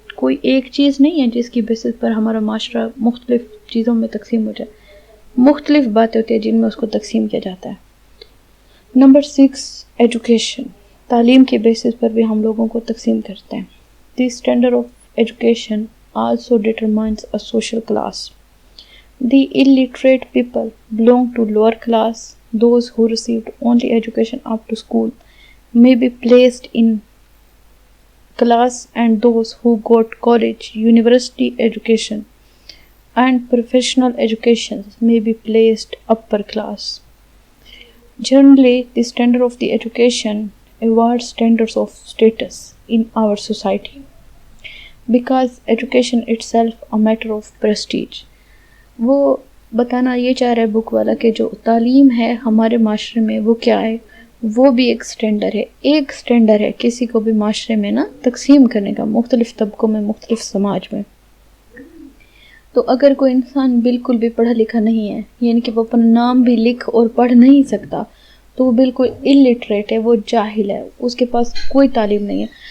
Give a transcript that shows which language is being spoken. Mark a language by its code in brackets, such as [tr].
[ur] کوئی ایک چیز نہیں ہے جس کی بیسس پر ہمارا معاشرہ مختلف چیزوں میں تقسیم ہو جائے. مختلف باتیں ہوتی ہیں جن میں اس کو تقسیم کیا جاتا ہے. Number 6 education. تعلیم کے بیسس پر بھی ہم لوگوں کو تقسیم کرتے ہیں. [en] The standard of education also determines a social class. The illiterate people belong to lower class. Those who received only education up to school may be placed in class, and those who got college, university education and professional education may be placed upper class. Generally, the standard of the education awards standards of status in our society because education itself a matter of prestige. [ur] وہ بتانا یہ چاہ رہا ہے بک والا کہ جو تعلیم ہے ہمارے معاشرے میں وہ کیا ہے، وہ بھی ایک سٹینڈرڈ ہے. ایک سٹینڈرڈ ہے کسی کو بھی معاشرے میں نا تقسیم کرنے کا، مختلف طبقوں میں، مختلف سماج میں. تو اگر کوئی انسان بالکل بھی پڑھا لکھا نہیں ہے، یعنی کہ وہ اپنا نام بھی لکھ اور پڑھ نہیں سکتا، تو وہ بالکل الٹریٹ ہے، وہ جاہل ہے، اس کے پاس کوئی تعلیم نہیں ہے.